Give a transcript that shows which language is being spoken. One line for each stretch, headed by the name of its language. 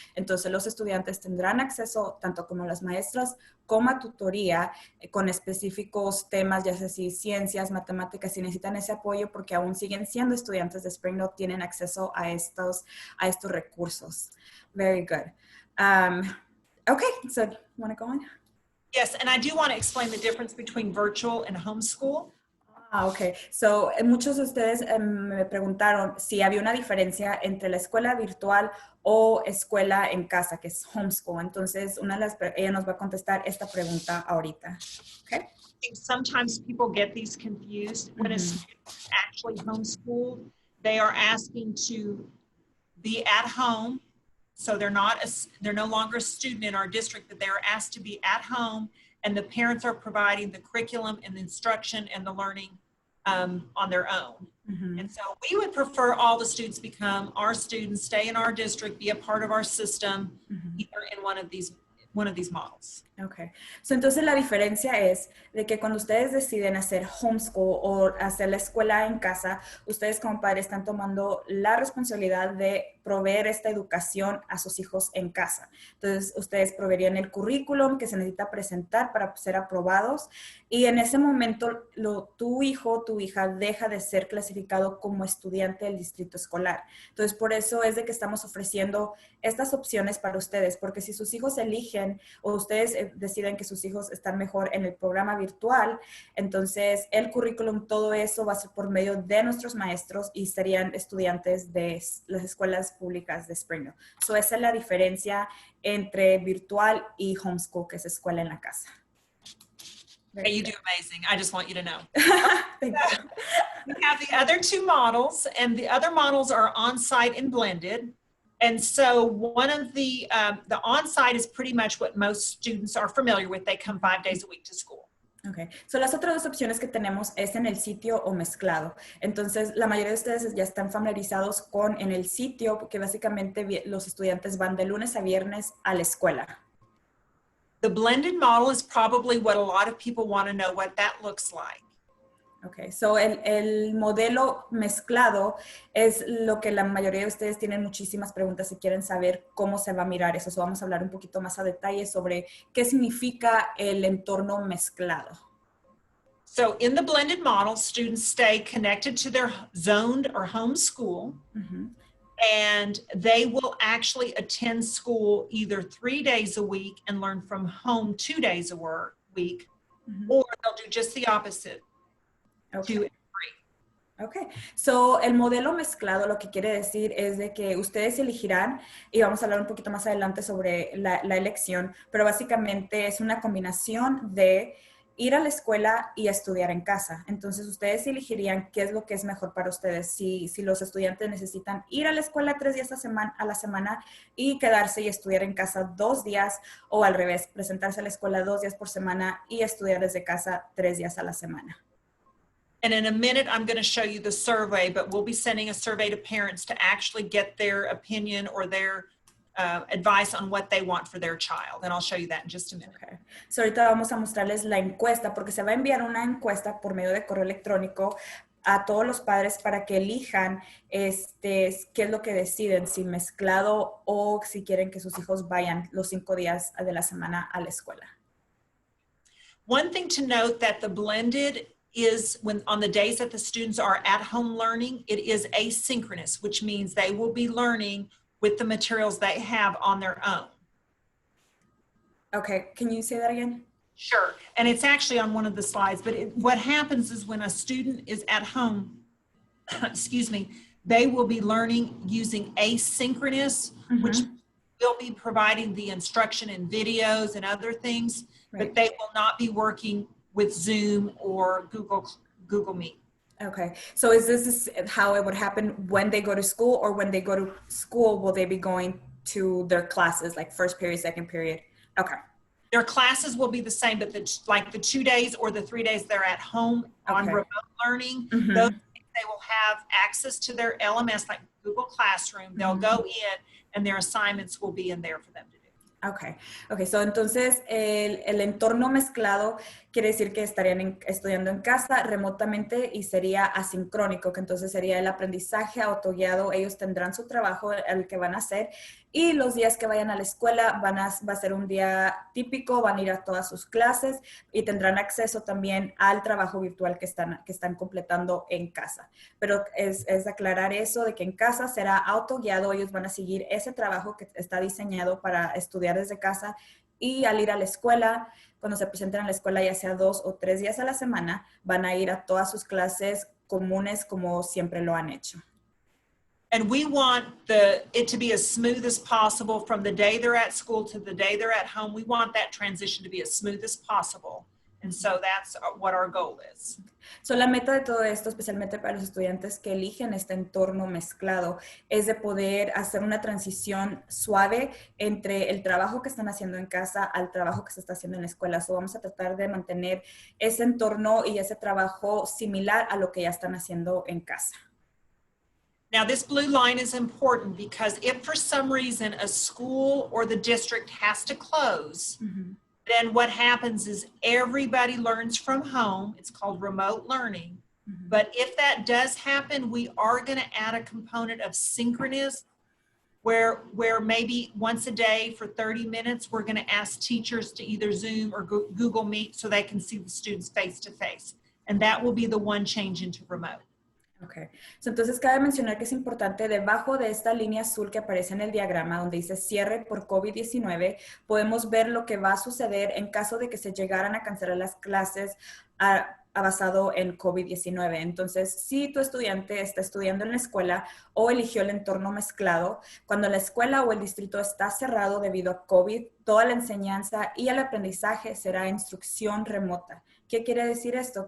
Spanish: Entonces, los estudiantes tendrán acceso tanto como las maestras como a tutoría con específicos temas, ya sea si ciencias, matemáticas, si necesitan ese apoyo porque aún siguen siendo estudiantes de Springdale, tienen acceso a estos recursos.
English: Very good. Okay, so you want to go on? Yes, and I do want to explain the difference between virtual and homeschool. Ah, ok.
Spanish: So, muchos de ustedes me preguntaron si había una diferencia entre la escuela virtual o escuela en casa, que es homeschool. Entonces, ella nos va a contestar esta pregunta ahorita. Okay.
English: I think sometimes people get these confused. When a student is actually homeschooled, they are asking to be at home. So they're no longer a student in our district, but they're asked to be at home, and the parents are providing the curriculum and the instruction and the learning on their own. And so we would prefer all the students become our students, stay in our district, be a part of our system, either in one of these models. Ok.
Spanish: So, entonces la diferencia es de que cuando ustedes deciden hacer homeschool o hacer la escuela en casa, ustedes como padres están tomando la responsabilidad de proveer esta educación a sus hijos en casa. Entonces, ustedes proveerían el currículum que se necesita presentar para ser aprobados y en ese momento tu hijo o tu hija deja de ser clasificado como estudiante del distrito escolar. Entonces, por eso es de que estamos ofreciendo estas opciones para ustedes, porque si sus hijos eligen o ustedes deciden que sus hijos están mejor en el programa virtual, entonces el currículum, todo eso va a ser por medio de nuestros maestros y serían estudiantes de las escuelas públicas de Springdale. So, esa es la diferencia entre virtual y homeschool, que es escuela en la casa.
English: Hey, you do amazing. I just want you to know. Thank you. We have the other two models, and the other models are on-site and blended. And so one of the on-site is pretty much what most students are familiar with. They come 5 days a week to school. Okay.
Spanish: So, las otras dos opciones que tenemos es en el sitio o mezclado. Entonces, la mayoría de ustedes ya están familiarizados con en el sitio, porque básicamente los estudiantes van de lunes a viernes a la escuela.
English: The blended model is probably what a lot of people want to know what that looks like.
Spanish: Okay, so el modelo mezclado es lo que la mayoría de ustedes tienen muchísimas preguntas y quieren saber cómo se va a mirar eso. So, vamos a hablar un poquito más a detalle sobre qué significa el entorno mezclado.
English: So in the blended model, students stay connected to their zoned or home school, and they will actually attend school either 3 days a week and learn from home 2 days a week, or they'll do just the opposite. Okay.
Spanish: Ok, so el modelo mezclado lo que quiere decir es de que ustedes elegirán, y vamos a hablar un poquito más adelante sobre la elección, pero básicamente es una combinación de ir a la escuela y estudiar en casa. Entonces ustedes elegirían qué es lo que es mejor para ustedes, si los estudiantes necesitan ir a la escuela 3 días a la semana y quedarse y estudiar en casa 2 días, o al revés, presentarse a la escuela 2 días por semana y estudiar desde casa 3 días a la semana.
English: And in a minute, I'm going to show you the survey, but we'll be sending a survey to parents to actually get their opinion or their advice on what they want for their child. And I'll show you that in just a minute. Okay.
Spanish: So ahorita vamos a mostrarles la encuesta, porque se va a enviar una encuesta por medio de correo electrónico a todos los padres para que elijan qué es lo que deciden, si mezclado o si quieren que sus hijos vayan los 5 días de la semana a la escuela.
English: One thing to note that the blended is when on the days that the students are at home learning, it is asynchronous, which means they will be learning with the materials they have on their own. Okay, can you say that again? Sure, and it's actually on one of the slides, but what happens is when a student is at home, excuse me, they will be learning using asynchronous, which will be providing the instruction in videos and other things, but they will not be working with Zoom or Google Meet. Okay, so is this how it would happen when they go to school, or when they go to school, will they be going to their classes, like first period, second period? Okay. Their classes will be the same, but like the 2 days or the 3 days they're at home on remote learning, those they will have access to their LMS, like Google Classroom. They'll go in and their assignments will be in there for them to do.
Spanish: Okay, so entonces el entorno mezclado quiere decir que estarían estudiando en casa remotamente y sería asincrónico, que entonces sería el aprendizaje autoguiado. Ellos tendrán su trabajo, el que van a hacer, y los días que vayan a la escuela va a ser un día típico, van a ir a todas sus clases y tendrán acceso también al trabajo virtual que están completando en casa. Pero es aclarar eso de que en casa será autoguiado, ellos van a seguir ese trabajo que está diseñado para estudiar desde casa y al ir a la escuela, cuando se presenten a la escuela, ya sea 2 o 3 días a la semana, van a ir a todas sus clases comunes como siempre lo han hecho.
English: And we want it to be as smooth as possible from the day they're at school to the day they're at home. We want that transition to be as smooth as possible. And so that's what our goal is.
Spanish: So, la meta de todo esto, especialmente para los estudiantes que eligen este entorno mezclado, es de poder hacer una transición suave entre el trabajo que están haciendo en casa al trabajo que se está haciendo en la escuela. So, vamos a tratar de mantener ese entorno y ese trabajo similar a lo que ya están haciendo en casa.
English: Now, this blue line is important because if for some reason a school or the district has to close, then what happens is everybody learns from home. It's called remote learning. But if that does happen, we are going to add a component of synchronous where maybe once a day for 30 minutes, we're going to ask teachers to either Zoom or Google Meet so they can see the students face to face. And that will be the one change into remote. Okay.
Spanish: So, entonces, cabe mencionar que es importante, debajo de esta línea azul que aparece en el diagrama, donde dice cierre por COVID-19, podemos ver lo que va a suceder en caso de que se llegaran a cancelar las clases basado en COVID-19. Entonces, si tu estudiante está estudiando en la escuela o eligió el entorno mezclado, cuando la escuela o el distrito está cerrado debido a COVID, toda la enseñanza y el aprendizaje será instrucción remota. ¿Qué quiere decir esto?